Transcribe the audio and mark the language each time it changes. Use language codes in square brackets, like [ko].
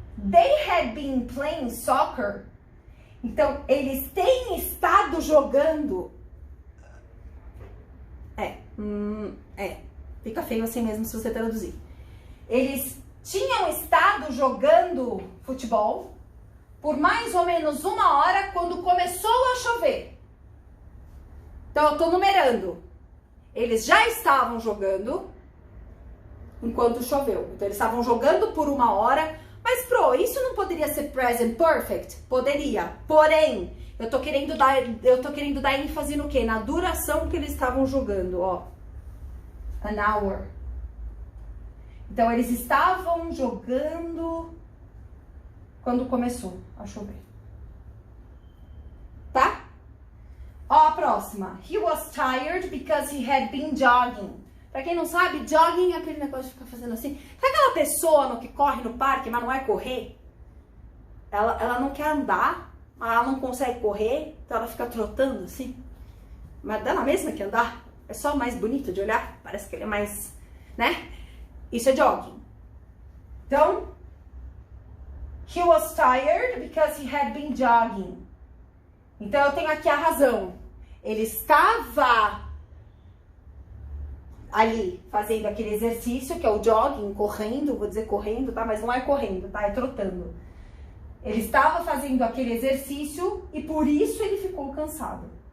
[en] They had been playing soccer. [pt] Então, eles têm estado jogando. Fica feio assim mesmo se você traduzir. Eles tinham estado jogando futebol por mais ou menos 1 hora quando começou a chover. Então, eu tô numerando. eles já estavam jogando enquanto choveu. Então, eles estavam jogando por 1 hora. Mas, Pro, isso não poderia ser present perfect? Poderia. Porém, eu tô querendo dar ênfase no quê? Na duração que eles estavam jogando, ó. [en] An hour. [pt] Então, eles estavam jogando quando começou a chover. Tá? Ó, a próxima. [en] He was tired because he had been jogging. [pt] Pra quem não sabe, jogging é aquele negócio de ficar fazendo assim. Sabe aquela pessoa que corre no parque, mas não é correr? Ela não quer andar, mas ela não consegue correr, então ela fica trotando assim. Mas dá na mesma que andar. É só mais bonito de olhar. Parece que ele é mais, né? Isso é jogging. Então, [en] he was tired because he had been jogging. [pt] Então, eu tenho aqui a razão. Ele estava ali fazendo aquele exercício, que é o jogging, correndo, vou dizer correndo, tá? Mas não é correndo, tá? É trotando. Ele estava fazendo aquele exercício e por isso ele ficou cansado.